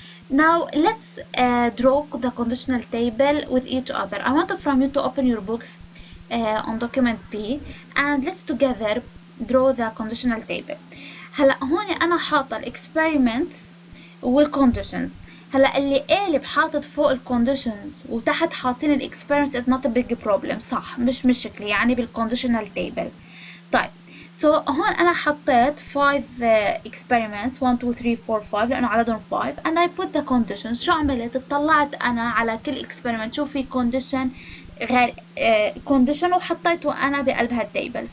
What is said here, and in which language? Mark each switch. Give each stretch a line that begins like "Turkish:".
English: Now let's draw the conditional table with each other. I want from you to open your books on document B, and let's together draw the conditional table.
Arabic: هلا هون أنا حاطة الإكسبيرمنت والconditions. هلا اللي قالب حاطط فوق الconditions وتحت حاطين الإكسبيرمنت
English: is not a big problem،
Arabic: صح، مش مشكلة يعني بالconditional table.
English: طيب so هون أنا حطيت 5 experiments 1 2 3 4 5
Arabic: لأنه عددهم 5
English: and I put the conditions.
Arabic: شو عملت؟ اطلعت أنا على كل experiment شو في condition غير condition وحطيته أنا بقلب هالتيبل.